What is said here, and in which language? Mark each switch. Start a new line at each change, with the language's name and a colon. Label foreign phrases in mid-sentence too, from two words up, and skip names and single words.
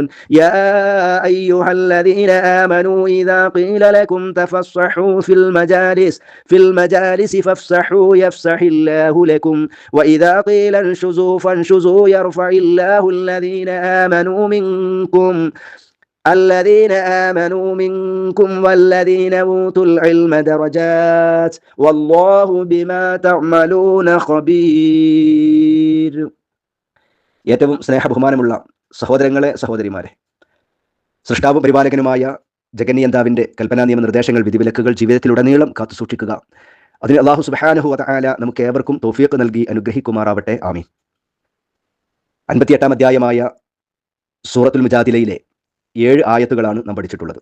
Arabic: يا أيها الذين آمنوا إذا قيل لكم تفصحوا في المجالس فافصحوا يفصح الله لكم وإذا قيل انشزوا فانشزوا يرفع الله الذين آمنوا منكم والذين أوتوا العلم درجات والله بما تعملون خبير.
Malayalam: ഏറ്റവും സ്നേഹബഹുമാനമുള്ള സഹോദരങ്ങളെ, സഹോദരിമാരെ, സൃഷ്ടാവും പരിപാലകനുമായ ജഗന്നിയന്താവിൻ്റെ കൽപ്പനാ നിയമ നിർദ്ദേശങ്ങൾ, വിധിവിലക്കുകൾ ജീവിതത്തിലുടനീളം കാത്തുസൂക്ഷിക്കുക. അതിന് അല്ലാഹു
Arabic: سبحانه وتعالى
Malayalam: നമുക്ക് ഏവർക്കും തൗഫീഖ് നൽകി അനുഗ്രഹിക്കുമാറാവട്ടെ. ആമീൻ. 58-ാം അധ്യായമായ സൂറത്തുൽ മുജാദിലയിലെ 7 ആയത്തുകളാണ് നാം പഠിച്ചിട്ടുള്ളത്.